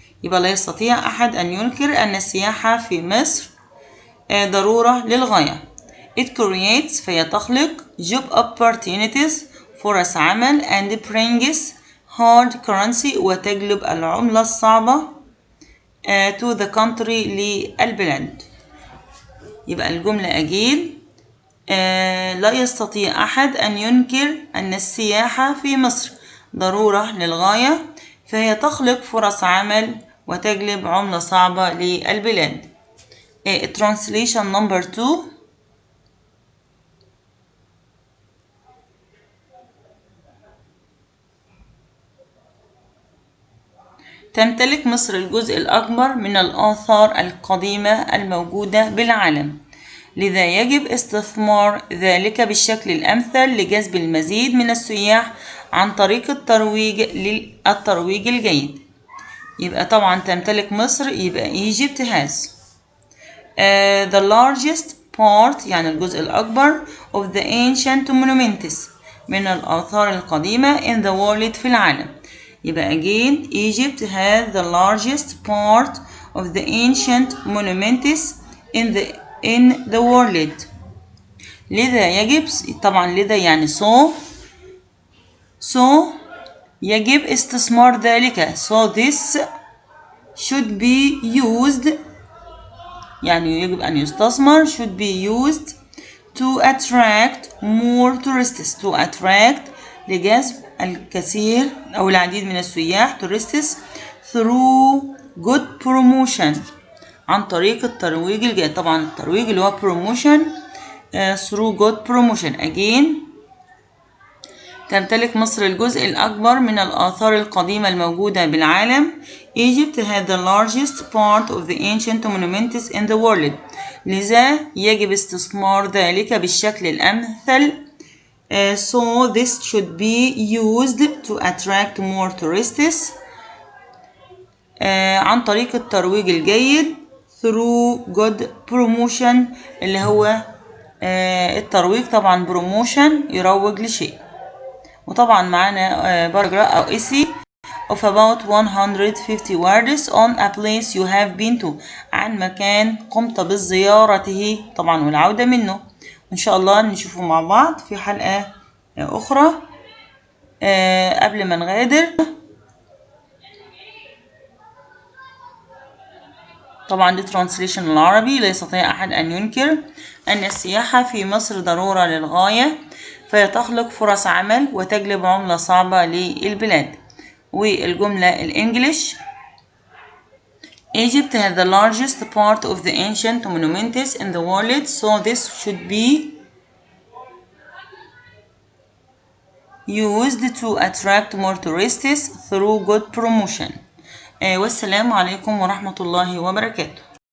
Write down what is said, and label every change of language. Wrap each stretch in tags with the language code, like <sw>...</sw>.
<ar>يبقى لا يستطيع أحد أن ينكر أن السياحة في مصر ضرورة للغاية.</ar> <en>It creates فهي تخلق job opportunities فرص عمل and brings hard currency وتجلب العملة الصعبة to the country للبلاد.</en> <ar>يبقى الجملة أجيل لا يستطيع أحد أن ينكر أن السياحة في مصر ضرورة للغاية فهي تخلق فرص عمل وتجلب عملة صعبة للبلاد.</ar> <en>Translation number 2.</en> <ar>تمتلك مصر الجزء الأكبر من الآثار القديمة الموجودة بالعالم، لذا يجب استثمار ذلك بالشكل الأمثل لجذب المزيد من السياح عن طريق الترويج الجيد. يبقى طبعا تمتلك مصر يبقى Egypt has the largest part يعني الجزء الأكبر of the ancient monuments من الآثار القديمة in the world في العالم.</ar> <en>يبقى again Egypt has the largest part of the ancient monuments in the world.</en> <ar>لذا يجب طبعا لذا يعني so يجب استثمار ذلك so this should be used يعني يجب أن يستثمر should be used to attract more tourists to attract لجذب الكثير أو العديد من السياح tourists through good promotion عن طريق الترويج الجيد. طبعا الترويج اللي هو promotion through good promotion. Again تمتلك مصر الجزء الأكبر من الآثار القديمة الموجودة بالعالم.</ar> <en>Egypt has the largest part of the ancient monuments in the world.</en> <ar>لذا يجب استثمار ذلك بالشكل الأمثل.</ar> <en>So this should be used to attract more tourists عن طريق الترويج الجيد through good promotion اللي هو الترويج.</en> <ar>طبعا promotion يروج لشيء. وطبعا معانا باراجراف أو essay of about 150 words on a place you have been to عن مكان قمت بزيارته طبعا والعودة منه. إن شاء الله نشوفه مع بعض في حلقة أخرى. قبل ما نغادر، طبعا دي ترانسليشن العربي. لا يستطيع أحد أن ينكر أن السياحة في مصر ضرورة للغاية، فهي تخلق فرص عمل وتجلب عملة صعبة للبلاد.</ar> <en>والجملة الإنجليش: Egypt has the largest part of the ancient monuments in the world, so this should be used to attract more tourists through good promotion. والسلام عليكم ورحمة الله وبركاته.</en>